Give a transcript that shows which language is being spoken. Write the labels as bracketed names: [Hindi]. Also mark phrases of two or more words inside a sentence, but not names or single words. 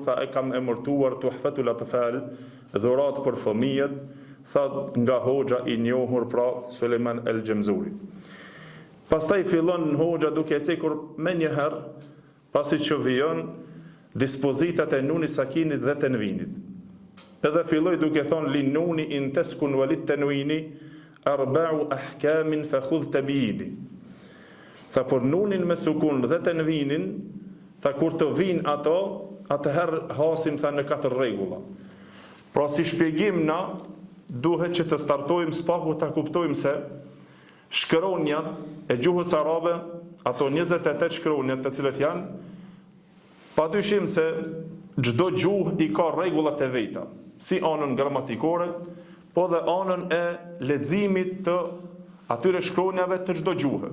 [Albanian] Tha e kam emërtuar Tuhfatul Atfal, dhurat për fëmijët, tha nga hoxha i njohur pra Sulejman el-Xemzuri. Pastaj fillon hoxha duke cekur me një herë, pasi që vijon dispozitat e nuni sakinit dhe tenvinit. Edhe filloi duke thonë [Arabic] للنون إن تسكن وللتنوين أربع أحكام فخذ تبييني. [Albanian] Tha për nunin me sukun dhe tenvinin, tha kur të vinë ato, atëherë hasim tha në 4 rregulla. Pra si shpjegim na duhet që të startojmë spaku ta kuptojmë se shkronjat e gjuhës arabe, ato 28 shkronjat të cilët janë, padyshim se çdo gjuhë i ka rregullat e veta, si anën gramatikore, po dhe anën e leximit të atyre shkronjave të çdo gjuhë.